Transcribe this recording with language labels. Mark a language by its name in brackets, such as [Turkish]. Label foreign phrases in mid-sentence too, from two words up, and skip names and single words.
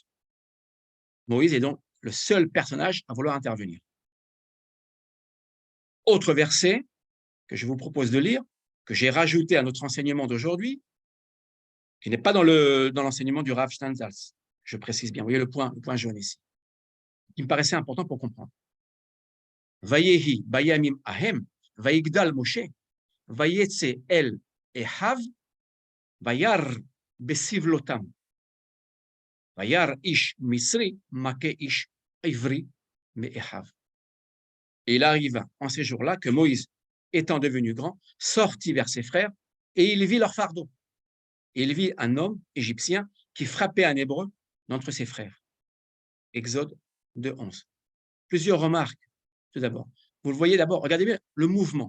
[French] Moïse est donc le seul personnage à vouloir intervenir. Autre verset que je vous propose de lire, que j'ai rajouté à notre enseignement d'aujourd'hui, qui n'est pas dans l'enseignement du Rav Steinsaltz. Je précise bien, vous voyez le point jaune ici. Il me paraissait important pour comprendre. [Hebrew] ויהי בימים ההם, ויגדל משה, ויצא אל אחיו, וירא בסבלתם. וירא איש מצרי מכה איש עברי מאחיו. [French] Et il arriva en ces jours-là que Moïse, étant devenu grand, sortit vers ses frères et il vit leur fardeau. Et il vit un homme égyptien qui frappait un hébreu d'entre ses frères. Exode 2:11. Plusieurs remarques, tout d'abord. Vous le voyez d'abord, regardez bien le mouvement.